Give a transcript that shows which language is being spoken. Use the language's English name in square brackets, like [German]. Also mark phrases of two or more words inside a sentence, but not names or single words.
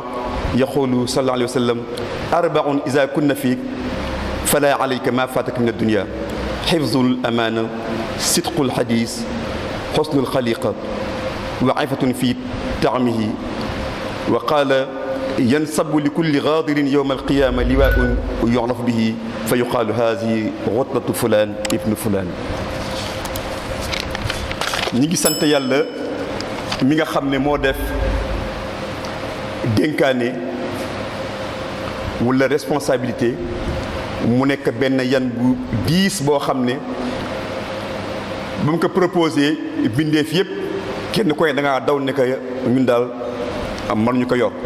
[Arabic] يقول صلى الله عليه وسلم: 4 إذا كن فيك فلا عليك ما فاتك من الدنيا: حفظ الأمانة، صدق الحديث، حسن الخليقة، وعفة في طعمه. وقال: ينصب لكل غاضر يوم القيامة لواء يعرف به فيقال هذه غطة فلان ابن فلان. [Wolof] ñi ngi sant yàlla mi nga xam ne moo def dénkaane wala responsabilité mu nekk benn yan bu diis boo xam ne ba mu ko proposé bindeef yëpp kenn koy da ngaa daw ne ko ñun daal mënuñu ko yor.